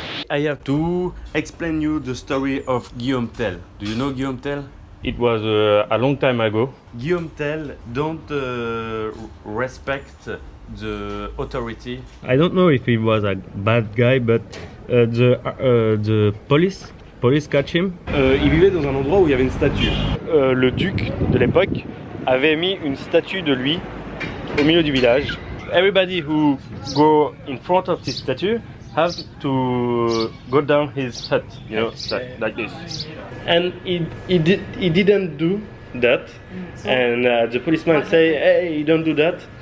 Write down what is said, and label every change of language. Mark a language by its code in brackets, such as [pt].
[en] I have to explain you the story of Guillaume Tell. Do you know Guillaume Tell? It was a long time ago. Guillaume Tell don't respect the authority. I don't know if he was a bad guy, but the police catch him. [fr] Il vivait dans un endroit où il y avait une statue. Le duc de l'époque avait mis une statue de lui au milieu du village. [en] Everybody who go in front of this statue have to go down his hut, you know, like this. And he didn't do that. And the policeman say, hey, you don't do that.